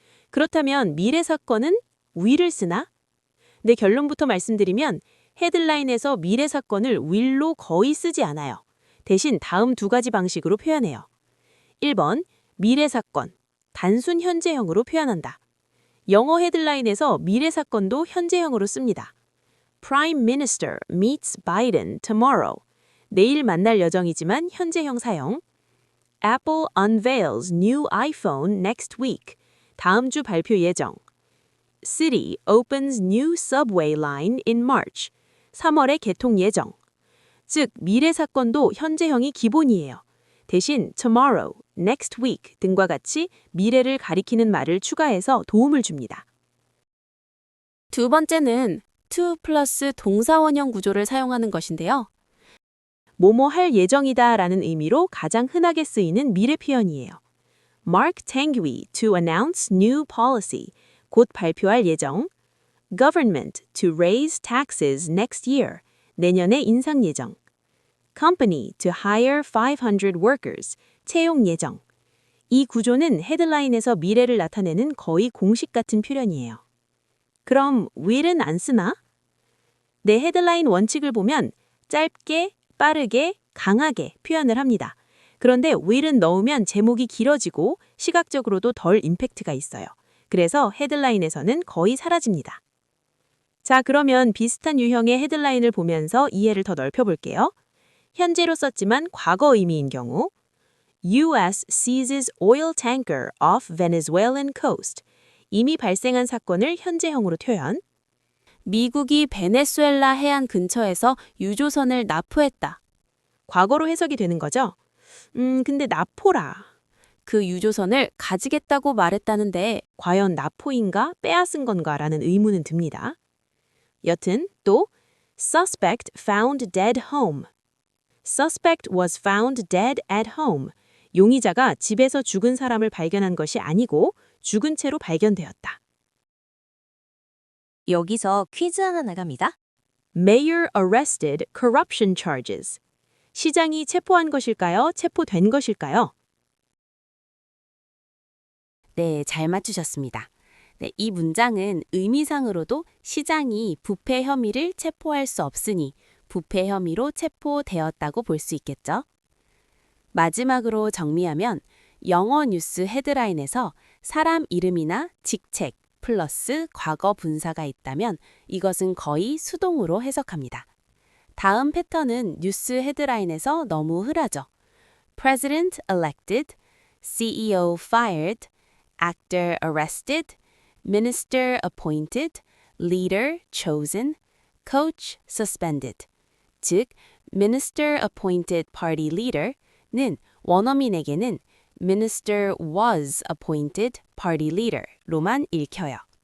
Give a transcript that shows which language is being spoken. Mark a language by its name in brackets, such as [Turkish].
[Korean] 그렇다면 미래 사건은 will을 쓰나? 네, 결론부터 말씀드리면 헤드라인에서 미래 사건을 will로 거의 쓰지 않아요. 대신 다음 두 가지 방식으로 표현해요. 1번, 미래 사건, 단순 현재형으로 표현한다. 영어 헤드라인에서 미래 사건도 현재형으로 씁니다. [English] Prime Minister meets Biden tomorrow. [Korean] 내일 만날 예정이지만 현재형 사용. [English] Apple unveils new iPhone next week. [Korean] 다음 주 발표 예정. [English] City opens new subway line in March. [Korean] 3월에 개통 예정. 즉, 미래 사건도 현재형이 기본이에요. 대신 tomorrow, next week 등과 같이 미래를 가리키는 말을 추가해서 도움을 줍니다. 두 번째는 to 플러스 동사원형 구조를 사용하는 것인데요. 뭐뭐 할 예정이다 라는 의미로 가장 흔하게 쓰이는 미래 표현이에요. [English] Mark Tanguy to announce new policy. [Korean] 곧 발표할 예정. [English] Government to raise taxes next year. [Korean] 내년에 인상 예정. [English] Company to hire 500 workers. [Korean] 채용 예정. 이 구조는 헤드라인에서 미래를 나타내는 거의 공식 같은 표현이에요. 그럼 will은 안 쓰나? 내 헤드라인 원칙을 보면 짧게, 빠르게, 강하게 표현을 합니다. 그런데 will은 넣으면 제목이 길어지고 시각적으로도 덜 임팩트가 있어요. 그래서 헤드라인에서는 거의 사라집니다. 자, 그러면 비슷한 유형의 헤드라인을 보면서 이해를 더 넓혀볼게요. 현재로 썼지만 과거 의미인 경우 [English] U.S. seizes oil tanker off Venezuelan coast. [Korean] 이미 발생한 사건을 현재형으로 표현. 미국이 베네수엘라 해안 근처에서 유조선을 납포했다. 과거로 해석이 되는 거죠? 근데 납포라. 그 유조선을 가지겠다고 말했다는데 과연 납포인가 빼앗은 건가라는 의문은 듭니다. 여튼 또 [English] Suspect found dead home. Suspect was found dead at home. [Korean] 용의자가 집에서 죽은 사람을 발견한 것이 아니고 죽은 채로 발견되었다. 여기서 퀴즈 하나 나갑니다. [English] Mayor arrested corruption charges. [Korean] 시장이 체포한 것일까요? 체포된 것일까요? 네, 잘 맞추셨습니다. 네, 이 문장은 의미상으로도 시장이 부패 혐의를 체포할 수 없으니 부패 혐의로 체포되었다고 볼 수 있겠죠. 마지막으로 정리하면 영어 뉴스 헤드라인에서 사람 이름이나 직책 플러스 과거 분사가 있다면 이것은 거의 수동으로 해석합니다. 다음 패턴은 뉴스 헤드라인에서 너무 흔하죠. [English] President elected, CEO fired, actor arrested, minister appointed, leader chosen, coach suspended. [Korean] 즉, [English] minister appointed party leader [Korean] 는 원어민에게는 [English] minister was appointed party leader [Korean] 로만 읽혀요.